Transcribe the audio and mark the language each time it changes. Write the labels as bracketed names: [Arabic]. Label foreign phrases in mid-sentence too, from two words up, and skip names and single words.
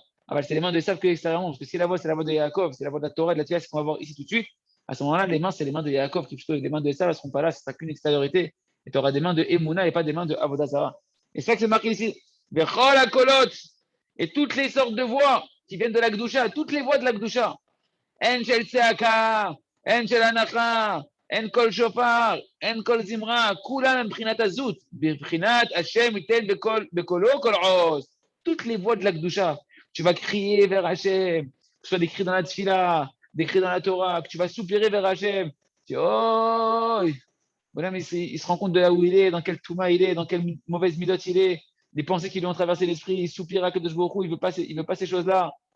[French] Ah bah, c'est les mains de Esav que extérieurement, parce que si la voix, c'est la voix de Yaakov, c'est la voix de la Torah, de la Tfila, c'est ce qu'on va voir ici tout de suite. À ce moment-là, les mains, c'est les mains de Yaakov, qui plutôt les mains de Esav, elles ne seront pas là, ce sera qu'une extériorité. Et tu auras des mains de Emouna et pas des mains de Avodazara. Et c'est ça que c'est marqué ici. Et toutes les sortes de voix, qui viennent de la Gdusha, toutes les voix de la Gdusha. [Hebrew] אין של צעקה, אין של אנחה, אין קול שופר, אין קול זמרה, כולם מבחינת עזות, מבחינת השם יתן בקולו קול עז. [French] Toutes les voix de la Gdusha. Tu vas crier vers Hashem, que ce soit des cris dans la tfila, des cris dans la Torah, que tu vas soupirer vers Hashem. Tu dis, oh, voilà, mais il se rend compte de là où il est, dans quel touma il est, dans quelle mauvaise midote il est, des pensées qui lui ont traversé l'esprit, il soupire à [Hebrew] קדוש ברוך הוא, [French] il veut pas ces choses-là.